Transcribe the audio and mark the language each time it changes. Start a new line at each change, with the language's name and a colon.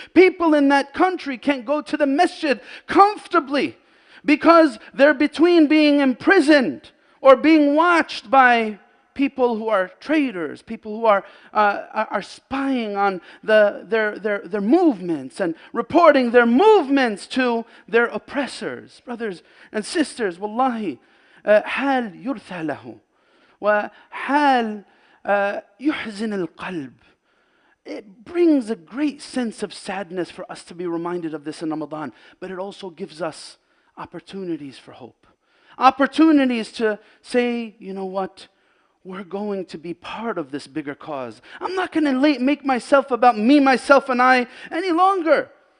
English: People in that country can't go to the masjid comfortably because they're between being imprisoned or being watched by people who are traitors, people who are spying on their movements and reporting their movements to their oppressors. Brothers and sisters, wallahi,
Arabic: حال يرثى له وحال يحزن القلب.
English: It brings a great sense of sadness for us to be reminded of this in Ramadan, but it also gives us opportunities for hope. Opportunities to say, you know what? We're going to be part of this bigger cause. I'm not going to make myself about me, myself, and I any longer.